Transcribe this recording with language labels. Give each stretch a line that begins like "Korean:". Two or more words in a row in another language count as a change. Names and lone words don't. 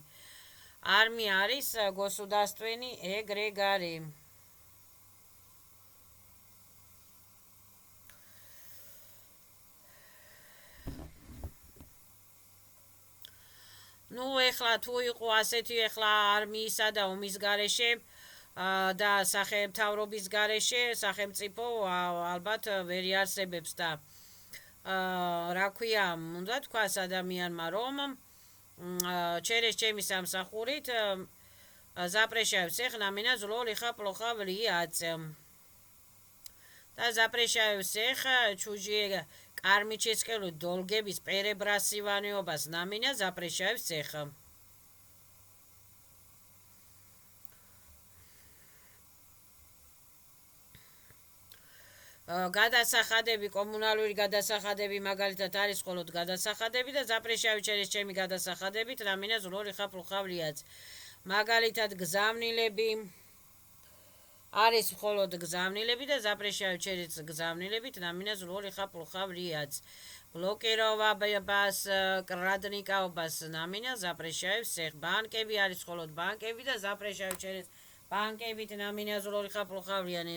Russian: Армия არის государственный эгрегори. Ну,
Georgian: ეხლა თუ იყო ასეთი ეხლა არმიისა და ომის გარეშე და სახელმთავრობის გარეშე, სახელმწიფო ალბათ ვერ იარსებებს და რა ქვია, უნდა თქვას ადამიანმა, რომ через ჩემი სამსახურით
Russian: запрещаю всех на меня зло лиха плохо влияет.
Georgian: და запрещаю всех чужие кармические долгების перебрасываниებას на меня запрещаю всех. გადასახადები, კომუნალური გადასახადები მაგალითად არის მხოლოდ გადასახადები და
Russian: запрещаю через
Georgian: ჩემი გადასახადებით
Russian: на меня зло лиха плохо влияет.
Georgian: მაგალითად გზავნილები არის მხოლოდ გზავნილები და
Russian: запрещаю через
Georgian: გზავნილებით
Russian: на меня зло лиха плохо влияет.
Georgian: ბლოკირებობას, კრადნიკაობას
Russian: на меня запрещаю всех.
Georgian: ბანკები არის მხოლოდ ბანკები და
Russian: запрещаю через
Georgian: банкებით
Russian: на меня зло лиха плохо влияет.